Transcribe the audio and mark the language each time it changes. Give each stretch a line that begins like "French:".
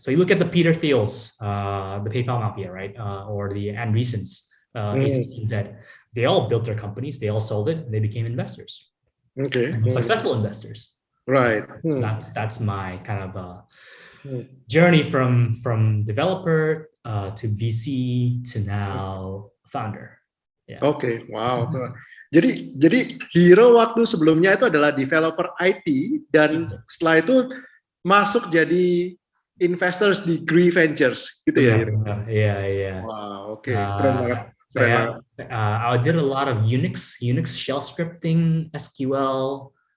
English: So you look at the Peter Thiels, the PayPal Mafia, right? Or the Andreessens, that they all built their companies, they all sold it, and they became investors. Okay. Successful investors. Right. So that's my kind of journey from developer to VC to now founder. Yeah. Oke, wow.
Indonesian: Jadi Hiro waktu sebelumnya itu adalah developer IT dan setelah itu masuk jadi investors di Green Ventures gitu ya. Iya. Wow, oke. Keren banget.
English: I did a lot of Unix shell scripting, SQL.